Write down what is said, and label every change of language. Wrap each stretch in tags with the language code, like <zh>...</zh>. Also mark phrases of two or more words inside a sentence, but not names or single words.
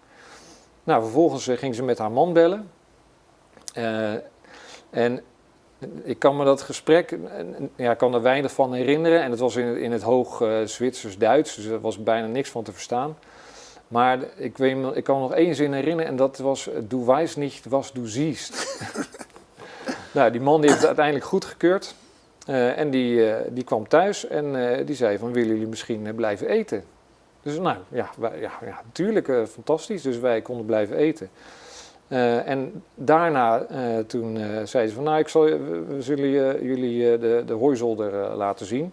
<nl>Nou, vervolgens ging ze met haar man bellen. En ik kan me dat gesprek, ik kan er weinig van herinneren. En het was in het hoog Zwitsers-Duits, dus er was bijna niks van te verstaan. Maar ik kan me nog 1 zin herinneren en dat was,</nl> <de>du weißt nicht, was du siehst.</de> <nl>Nou, die man die heeft het uiteindelijk goedgekeurd. En die kwam thuis en die zei van, willen jullie misschien blijven eten? Dus nou ja, natuurlijk fantastisch. Dus wij konden blijven eten. En daarna toen zeiden ze van nou, we zullen jullie de hooizolder laten zien.</nl>